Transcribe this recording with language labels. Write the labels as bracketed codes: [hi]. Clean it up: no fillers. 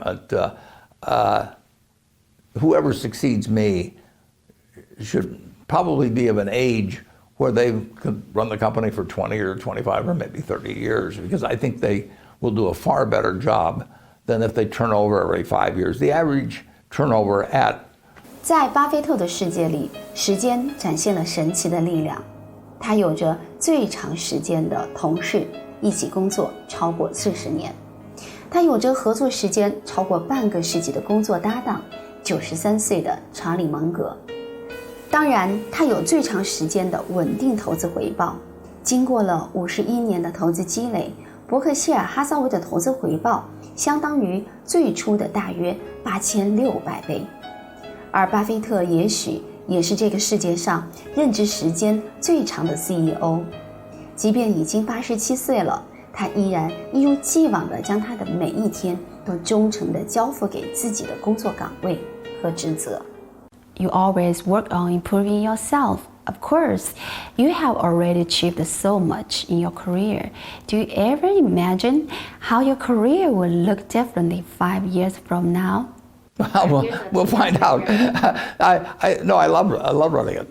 [en] But whoever succeeds me should probably be of an age where they could run the company for 20 or 25 or maybe 30 years, because I think they will do a far better job than if they turn over every 5 years. The average turnover at [zh] 在巴菲特的世界里，时间展现了神奇的力量。他有着最长时间的同事一起工作超过40年，他有着合作时间超过半个世纪的工作搭档，93岁的查理·芒格。当然，他有最长时间的稳定投资回报。经过了51年的投资积累，伯克希尔哈撒韦的投资回报相当于最初的大约8600倍。而巴菲特也许也是这个世界上任职时间最长的 CEO， 即便已经87岁了，他依然一如既往地将他的每一天都忠诚地交付给自己的工作岗位和职责。 [en] You always work on improving yourself. Of course, you have already achieved so much in your career. Do you ever imagine how your career will look differently 5 years from now? We'll find out. I love running it.